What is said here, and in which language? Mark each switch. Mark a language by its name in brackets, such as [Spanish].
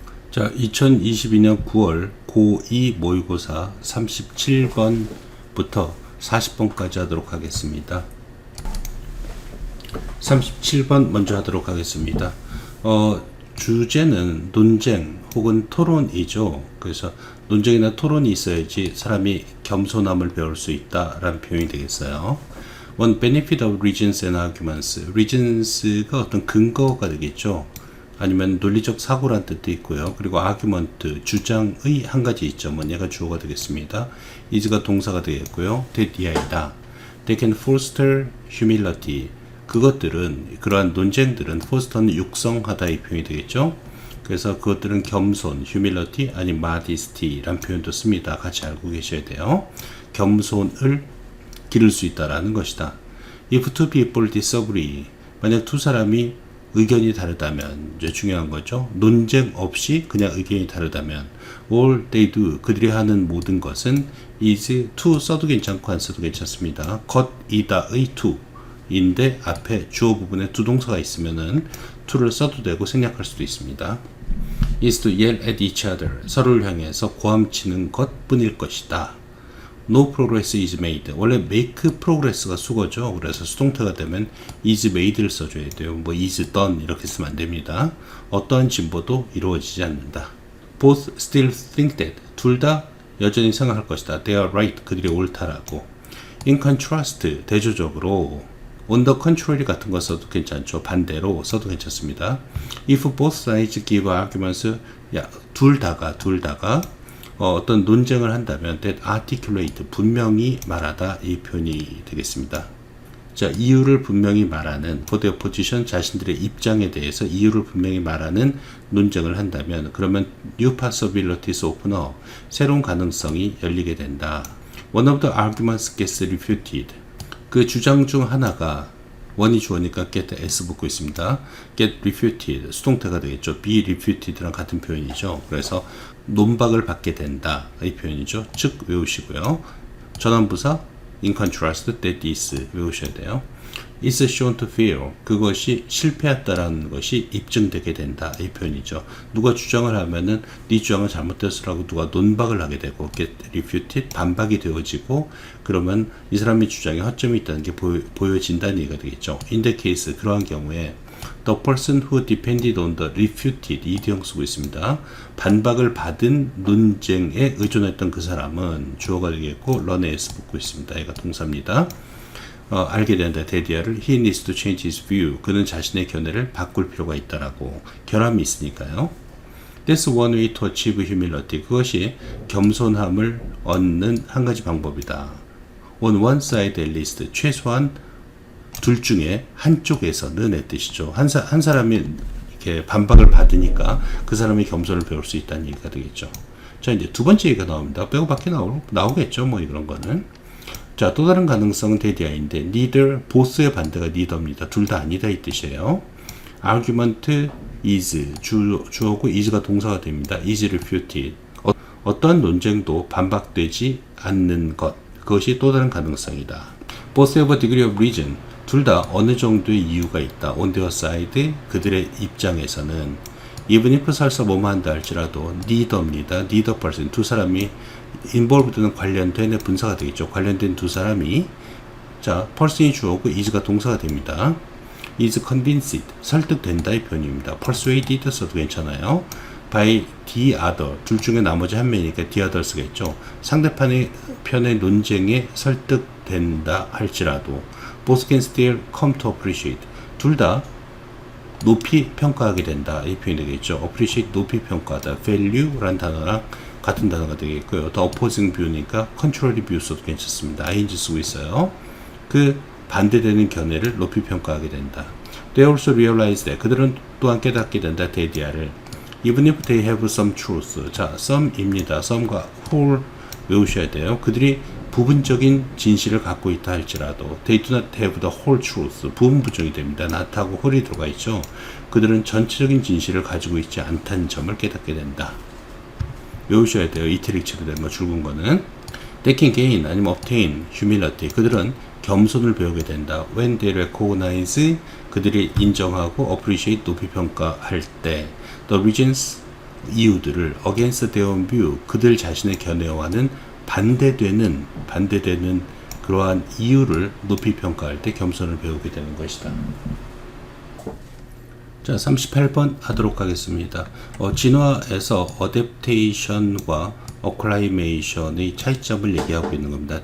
[Korean] 자, 2022년 9월 고2 모의고사 37번부터 40번까지 하도록 하겠습니다. 37번 먼저 하도록 하겠습니다. 주제는 논쟁 혹은 토론이죠. 그래서 논쟁이나 토론이 있어야지 사람이 겸손함을 배울 수 있다라는 표현이 되겠어요. [English] One benefit of reasons and arguments. [Korean] reasons가 어떤 근거가 되겠죠. 아니면 논리적 사고란 뜻도 있고요. 그리고 argument, 주장의 한 가지 이점은 얘가 주어가 되겠습니다. is가 동사가 되겠고요. that 이하이다. [English] They can foster humility. [Korean] 그것들은, 그러한 논쟁들은 foster는 육성하다 이 표현이 되겠죠. 그래서 그것들은 겸손, humility 아니면 modesty 란 표현도 씁니다. 같이 알고 계셔야 돼요. 겸손을 기를 수 있다라는 것이다. [English] If two people disagree. [Korean] 만약 두 사람이 의견이 다르다면, 이제 중요한 거죠. 논쟁 없이 그냥 의견이 다르다면, [English] all they do, [Korean] 그들이 하는 모든 것은 is to 써도 괜찮고 안 써도 괜찮습니다. 것이다의 to 인데 앞에 주어 부분에 두 동사가 있으면은 to를 써도 되고 생략할 수도 있습니다. [English] is to yell at each other, [Korean] 서로를 향해서 고함치는 것뿐일 것이다. [English] No progress is made. [Korean] 원래 make progress가 수거죠. 그래서 수동태가 되면 is made를 써줘야 돼요. 뭐 is done 이렇게 쓰면 안 됩니다. 어떠한 진보도 이루어지지 않는다. [English] Both still think that. [Korean] 둘 다 여전히 생각할 것이다. [English] They are right. [Korean] 그들이 옳다라고. [English] In contrast. [Korean] 대조적으로 on the contrary 같은 거 써도 괜찮죠. 반대로 써도 괜찮습니다. [English] If both sides give arguments. [Korean] 둘 다가 어떤 논쟁을 한다면 that articulate, 분명히 말하다 이 표현이 되겠습니다. 자, 이유를 분명히 말하는 [English] for their position, [Korean] 자신들의 입장에 대해서 이유를 분명히 말하는 논쟁을 한다면 그러면 [English] new possibilities open up, [Korean] 새로운 가능성이 열리게 된다. [English] One of the arguments gets refuted. [Korean] 그 주장 중 하나가 원이 주어니까 get s 붙고 있습니다. get refuted, 수동태가 되겠죠. be refuted랑 같은 표현이죠. 그래서 논박을 받게 된다 이 표현이죠. 즉 외우시고요. 전환부사 in contrast that is 외우셔야 돼요. is shown to fail, 그것이 실패했다라는 것이 입증되게 된다 이 표현이죠. 누가 주장을 하면은 네 주장은 잘못됐으라고 누가 논박을 하게 되고 get refuted, 반박이 되어지고 그러면 이 사람의 주장에 허점이 있다는 게 보여진다는 얘기가 되겠죠. in the case, 그러한 경우에 [English] the person who depended on the refuted, [Korean] 이디형 쓰고 있습니다. 반박을 받은 논쟁에 의존했던 그 사람은 주어가 되겠고 런에 s 붙고 있습니다. 얘가 동사입니다. 알게 된다. 데디아를 [English] he needs to change his view. [Korean] 그는 자신의 견해를 바꿀 필요가 있다라고. 결함이 있으니까요. [English] That's one way to achieve humility. [Korean] 그것이 겸손함을 얻는 한 가지 방법이다. [English] On one side at least. [Korean] 최소한 둘 중에 한쪽에서는 의 뜻이죠. 한 사람이 이렇게 반박을 받으니까 그 사람이 겸손을 배울 수 있다는 얘기가 되겠죠. 자, 이제 두 번째 얘기가 나옵니다. 빼고 밖에 나오겠죠. 뭐 이런 거는. 자, 또 다른 가능성은 대디아인데 neither, both의 반대가 neither입니다. 둘 다 아니다 이 뜻이에요. argument is, 주어고 is가 동사가 됩니다. [English] is refuted. [Korean] 어떠한 논쟁도 반박되지 않는 것. 그것이 또 다른 가능성이다. [English] both have a degree of reason. [Korean] 둘 다 어느 정도의 이유가 있다. [English] on their side, [Korean] 그들의 입장에서는. even if 설사 뭐뭐 한다 할지라도 neither입니다. neither person, 두 사람이 involved는 관련된 분사가 되겠죠. 관련된 두 사람이, 자, person이 주어고 is가 동사가 됩니다. is convinced, 설득된다 이 표현입니다. persuaded 써도 괜찮아요. [English] by the other, [Korean] 둘 중에 나머지 한 명이니까 the other 쓰겠죠. 상대편의 논쟁에 설득된다 할지라도 [English] both can still come to appreciate, [Korean] 둘 다 높이 평가하게 된다 이 표현이 되겠죠. appreciate, 높이 평가하다. value란 단어랑 같은 단어가 되겠고요. 더 opposing view니까 contrary view 써도 괜찮습니다. ing 쓰고 있어요. 그 반대되는 견해를 높이 평가하게 된다. [English] They also realize that, [Korean] 그들은 또한 깨닫게 된다. 데디아를. [English] Even if they have some truth. [Korean] 자, some입니다. some과 whole 외우셔야 돼요. 그들이 부분적인 진실을 갖고 있다 할지라도 [English] they do not have the whole truth. [Korean] 부분 부정이 됩니다. not하고 whole이 들어가 있죠. 그들은 전체적인 진실을 가지고 있지 않다는 점을 깨닫게 된다. 외우셔야 돼요. 이태릭처럼 된 거, 줄근 거는. [English] They can gain 아니면 obtain humility. [Korean] 그들은 겸손을 배우게 된다. [English] When they recognize, [Korean] 그들이 인정하고 [English] appreciate, [Korean] 높이 평가할 때. [English] The reasons [Korean] 이유들을 [English] against their own view, [Korean] 그들 자신의 견해와는 반대되는 그러한 이유를 높이 평가할 때 겸손을 배우게 되는 것이다. 자, 38번 하도록 하겠습니다. 진화에서 어댑테이션과 어클라이메이션의 차이점을 얘기하고 있는 겁니다.